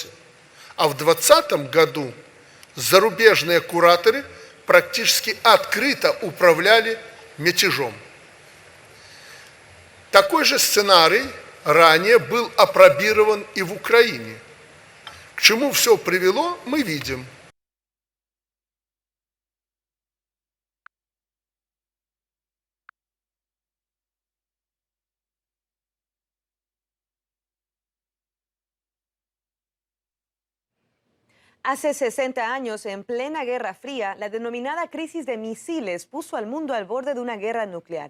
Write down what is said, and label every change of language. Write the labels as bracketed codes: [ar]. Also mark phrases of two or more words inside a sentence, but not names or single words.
[ru] А в 2020 году зарубежные кураторы практически открыто управляли мятежом. Такой же сценарий ранее был опробирован и в Украине. К чему все привело, мы видим. [es] Hace 60 años, en plena Guerra Fría, la denominada crisis de misiles puso al mundo al borde de una guerra nuclear.